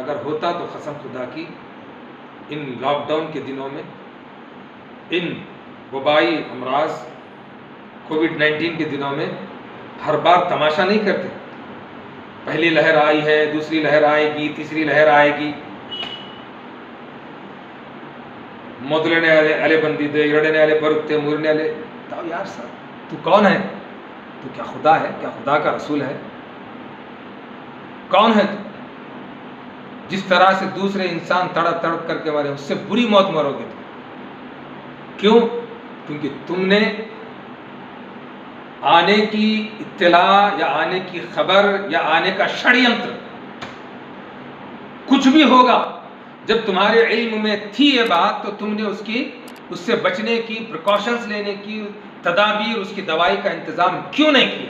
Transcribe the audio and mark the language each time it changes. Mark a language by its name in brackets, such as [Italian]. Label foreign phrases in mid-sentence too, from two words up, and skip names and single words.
[Urdu] اگر ہوتا تو قسم خدا کی ان [English] lockdown [Urdu] کے دنوں میں، ان وبائی امراض کووڈ-19 کے دنوں میں ہر بار تماشا نہیں کرتے. پہلی لہر آئی ہے، دوسری لہر آئے گی، تیسری لہر آئے گی، [Kannada] ಮೊದಲನೇ ಅಲೆ ಬಂದಿದೆ, ಎರಡನೇ ಅಲೆ ಬರುತ್ತೆ, ಮೂರನೇ ಅಲೆ. [Urdu] تو یار صاحب تو کون ہے؟ تو کیا خدا ہے؟ کیا خدا کا رسول ہے؟ کون ہے تو؟ جس طرح سے دوسرے انسان تڑپ تڑپ کر کے مرے، اس سے بری موت مرو گے. تو کیوں؟ کیونکہ تم نے آنے کی اطلاع یا آنے کی خبر یا آنے کا षڑینتر کچھ بھی ہوگا، جب تمہارے علم میں تھی یہ بات تو تم نے اس سے بچنے کی، پریکاشنز لینے کی، تدابیر، اس کی دوائی کا انتظام کیوں نہیں کیا؟